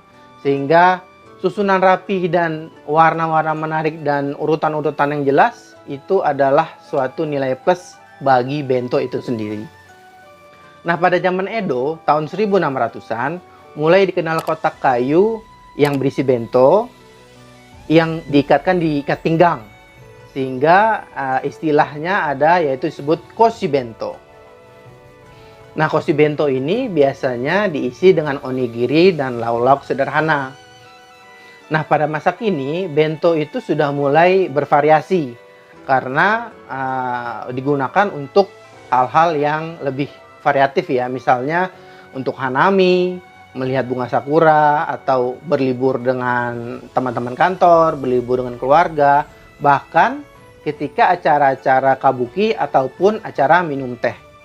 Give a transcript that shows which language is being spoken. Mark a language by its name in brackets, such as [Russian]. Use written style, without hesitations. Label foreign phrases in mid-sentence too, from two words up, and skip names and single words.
[Indonesian] Sehingga susunan rapi dan warna-warna menarik dan urutan-urutan yang jelas itu adalah suatu nilai plus bagi bento itu sendiri. Nah, pada zaman Edo, tahun 1600-an, mulai dikenal kotak kayu yang berisi bento yang diikatkan di ikat pinggang. Sehingga istilahnya ada yaitu disebut koshi bento. Nah, koshi bento ini biasanya diisi dengan onigiri dan lauk-lauk sederhana. Nah, pada masa kini, bento itu sudah mulai bervariasi karena digunakan untuk hal-hal yang lebih variatif ya, misalnya untuk hanami, melihat bunga sakura, atau berlibur dengan teman-teman kantor, berlibur dengan keluarga, bahkan ketika acara-acara kabuki ataupun acara minum teh.